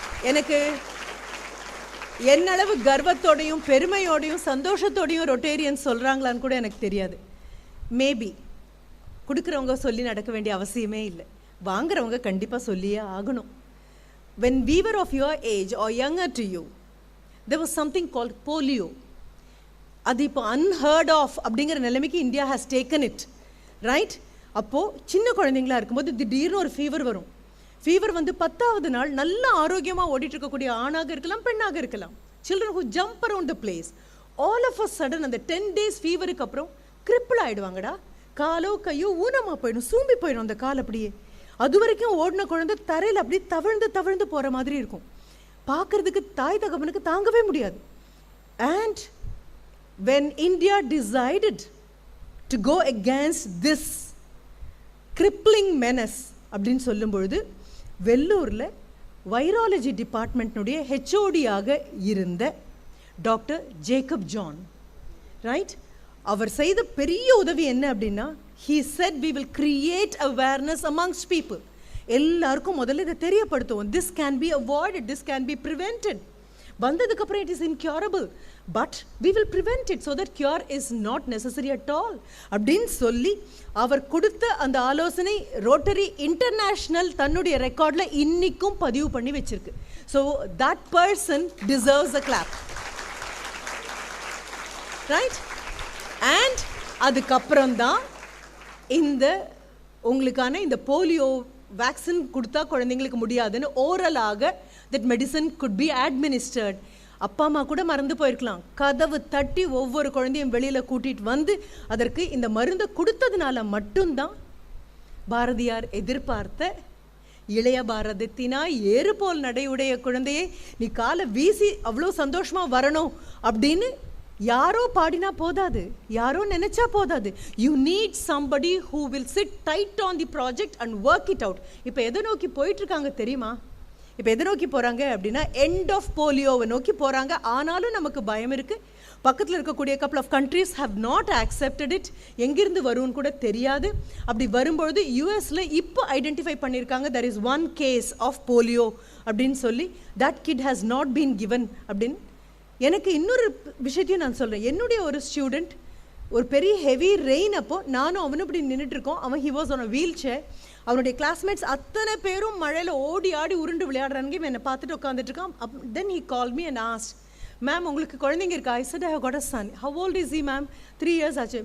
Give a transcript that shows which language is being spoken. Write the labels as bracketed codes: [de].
[ta] எனக்கு என்னளவு கர்வத்தோடையும் பெருமையோடையும் சந்தோஷத்தோடையும் ரொட்டேரியன்ஸ் சொல்கிறாங்களான்னு கூட எனக்கு தெரியாது. மேபி கொடுக்குறவங்க சொல்லி நடக்க வேண்டிய அவசியமே இல்லை, வாங்குறவங்க கண்டிப்பாக சொல்லியே ஆகணும். [en] when we were of your age or younger to you, there was something called polio. [ta] அது இப்போ [en] unheard of [ta] அப்படிங்கிற நிலைமைக்கு India [en] has taken it, right? [ta] அப்போது சின்ன குழந்தைங்களா இருக்கும்போது திடீர்னு ஒரு ஃபீவர் வரும். ஃபீவர் வந்து 10வது நாள் நல்ல ஆரோக்கியமாக ஓடிட்டு இருக்கக்கூடிய ஆணாக இருக்கலாம், பெண்ணாக இருக்கலாம். [en] children who jump around the place, all of a sudden [ta] அந்த 10 days ஃபீவருக்கு அப்புறம் கிரிப்பிள் ஆகிடுவாங்கடா. காலோ கையோ ஊனமாக போயிடும், சூம்பி போயிடும் அந்த கால். அப்படியே அது வரைக்கும் ஓடின குழந்தை தரையில் அப்படி தவழ்ந்து போகிற மாதிரி இருக்கும். பார்க்குறதுக்கு தாய் தகவனுக்கு தாங்கவே முடியாது. [en] And when India decided to go against this crippling menace [ta] அப்படின்னு சொல்லும் பொழுது, வெள்ளூரில் வைராலஜி டிபார்ட்மெண்ட்னுடைய ஹெச்ஓடியாக இருந்த டாக்டர் ஜேக்கப் ஜான், ரைட், அவர் செய்த பெரிய உதவி என்ன அப்படின்னா, [en] he said we will create awareness amongst people. [ta] எல்லாருக்கும் முதல்ல இதை தெரியப்படுத்துவோம். [en] this can be avoided, this can be prevented. [ta] வந்ததுக்கப்புறம் [en] it is incurable, but we will prevent it so that cure is not necessary at all [ta] அப்படின்னு சொல்லி அவர் கொடுத்த அந்த ஆலோசனை rotary international தன்னுடைய ரெக்கார்டில் இன்னிக்கும் பதிவு பண்ணி வச்சிருக்கு. [en] So that person deserves a clap, right? [ta] and அதுக்கப்புறம் தான் இந்த உங்களுக்கான இந்த போலியோ வேக்சின் கொடுத்தா குழந்தைங்களுக்கு முடியாதுன்னு ஓரலாக [en] That medicine could be administered. [ta] அப்பா அம்மா கூட மறந்து போயிருக்கலாம். கதவு தட்டி ஒவ்வொரு குழந்தையும் வெளியில் கூட்டிகிட்டு வந்து அதற்கு இந்த மருந்தை கொடுத்ததுனால மட்டும்தான் பாரதியார் எதிர்பார்த்த இளைய பாரதத்தினாய் ஏறு போல் நடையுடைய குழந்தையை நீ காலை வீசி அவ்வளோ சந்தோஷமாக வரணும் அப்படின்னு யாரோ பாடினா போதாது, யாரோ நினைச்சா போதாது. [en] You need somebody who will sit tight on the project and work it out. [ta] இப்போ எதை நோக்கி போயிட்டு இருக்காங்க தெரியுமா? இப்போ எதை நோக்கி போகிறாங்க அப்படின்னா எண்ட் ஆஃப் போலியோவை நோக்கி போகிறாங்க. ஆனாலும் நமக்கு பயம் இருக்குது. பக்கத்தில் இருக்கக்கூடிய [en] Couple of countries have not accepted it. [ta] எங்கிருந்து வரும்னு கூட தெரியாது. அப்படி வரும்பொழுது யூஎஸில் இப்போ ஐடென்டிஃபை பண்ணியிருக்காங்க [en] there is one case of polio [ta] அப்படின்னு சொல்லி [en] that kid has not been given அப்படின்னு. [ta] எனக்கு இன்னொரு விஷயத்தையும் நான் சொல்கிறேன். என்னுடைய ஒரு ஸ்டூடெண்ட் ஒரு பெரிய ஹெவி ரெயின் அப்போ நானும் அவனும் இப்படி நின்றுட்டுருக்கோம். அவன் [en] He was on a wheelchair. [ta] அவனுடைய கிளாஸ்மேட்ஸ் அத்தனை பேரும் மழையில் ஓடி ஆடி உருண்டு விளையாடுறாங்க. என்னை பார்த்துட்டு உட்காந்துட்ருக்கான். [en] then he call me and asked, ma'am [ta] உங்களுக்கு குழந்தைங்க இருக்கா? [en] I said I have got a son. How old is he ma'am? 3 years ஆச்சு.